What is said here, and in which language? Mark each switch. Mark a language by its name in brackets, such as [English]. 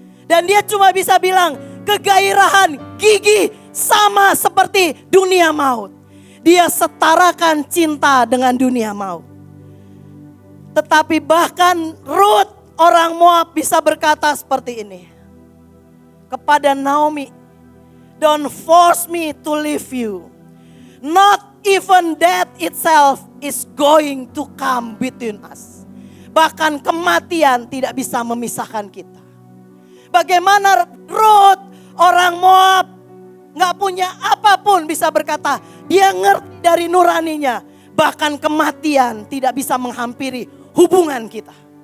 [Indonesian] Dan dia cuma bisa bilang kegairahan gigih sama seperti dunia maut. Dia setarakan cinta dengan dunia maut. Tetapi bahkan Ruth orang Moab bisa berkata seperti ini. Kepada Naomi. [English] Don't force me to leave you. Not even death itself is going to come between us. [Indonesian] Bahkan kematian tidak bisa memisahkan kita. Bagaimana Ruth orang Moab gak punya apapun bisa berkata. Dia ngerti dari nuraninya. Bahkan kematian tidak bisa menghampiri hubungan kita.